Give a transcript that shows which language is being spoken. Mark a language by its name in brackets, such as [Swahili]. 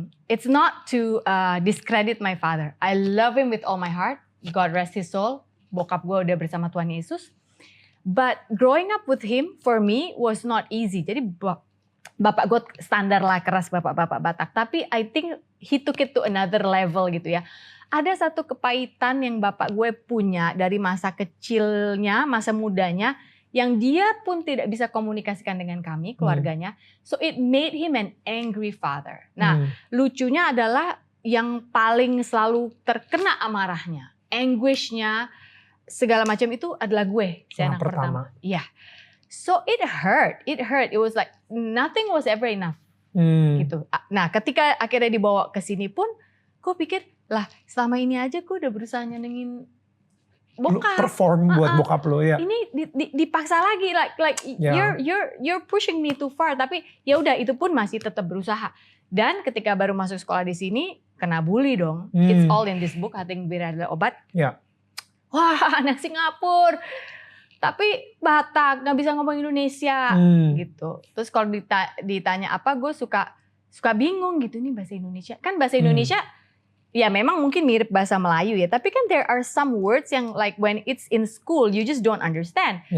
[English] It's not to discredit my father. I love him with all my heart. God rest his soul. [Indonesian] Bokap gue udah bersama Tuhan Yesus. [English] But growing up with him for me was not easy. [Indonesian] Jadi bapak gue standar lah keras bapak-bapak Batak. [English] Tapi I think he took it to another level [Indonesian] gitu ya. Ada satu kepahitan yang bapak gue punya dari masa kecilnya, masa mudanya, yang dia pun tidak bisa komunikasikan dengan kami, keluarganya. [English] So it made him an angry father. [Indonesian] Nah, lucunya adalah yang paling selalu terkena amarahnya, anguishnya, segala macam itu adalah gue, si anak pertama. [English] Iya. So it hurt. It was like nothing was ever enough. [Indonesian] Gitu. Nah, ketika akhirnya dibawa ke sini pun, gue pikir, lah selama ini aja gue udah berusaha nyenengin bokap, perform buat bokap lo ya. Ini dipaksa lagi, [English] like you're pushing me too far. [Indonesian] Tapi ya udah itu pun masih tetap berusaha. Dan ketika baru masuk sekolah di sini kena bully dong. [English] It's all in this book. Hati Gembira Adalah Obat. [Indonesian] Ya. Wah anak Singapura tapi Batak, nggak bisa ngomong Indonesia gitu. Terus kalau ditanya apa, gue suka bingung gitu, nih bahasa Indonesia. Kan bahasa Indonesia ya memang mungkin mirip bahasa Melayu ya, tapi kan [English] there are some words [Indonesian] yang [English] like when it's in school you just don't understand.